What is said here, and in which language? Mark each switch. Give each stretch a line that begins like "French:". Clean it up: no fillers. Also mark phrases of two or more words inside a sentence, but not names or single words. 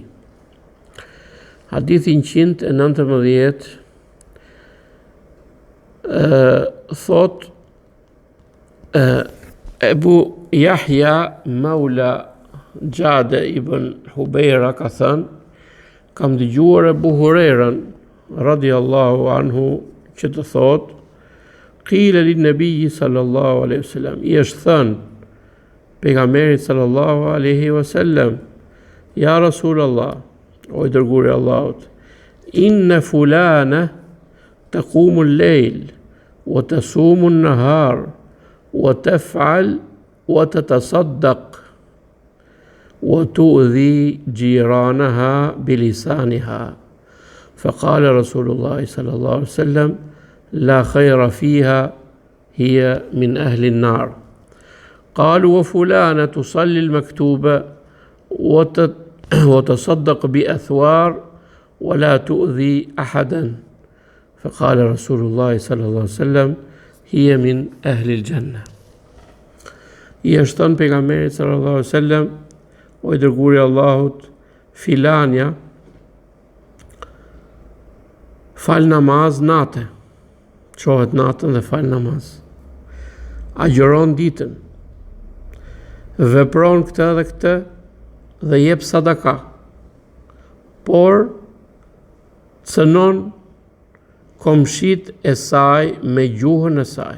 Albanian: Hadithi 119 thot Ebu Yahya Maula Gjade ibn Hubeira ka thënë, kam dëgjuar Ebu Hurerën
Arabic: رضي الله عنه
Albanian: që të thot,
Arabic: قيل للنبي صلى الله عليه وسلم,
Albanian: i është thënë pejgamberit
Arabic: صلى الله عليه وسلم يا رسول الله,
Albanian: o i dërguari i Allahut,
Arabic: إن فلانة تقوم الليل وتصوم النهار وتفعل وتتصدق وتؤذي جيرانها بلسانها. فقال رسول الله صلى الله عليه وسلم لا خير فيها هي من أهل النار. قالوا وفلانة تصلي المكتوبة وتصدق بأثوار ولا تؤذي أحدا. فقال رسول الله صلى الله عليه وسلم هي من أهل الجنة.
Albanian: I është thënë pejgamberit
Arabic: صلى الله عليه وسلم,
Albanian: o i dërguari i Allahut, filanja fal namaz natë, çohet natën dhe fal namaz, agjeron ditën, vepron këtë dhe këtë dhe jep sadaka, por cënon komshit e saj me gjuhën e saj.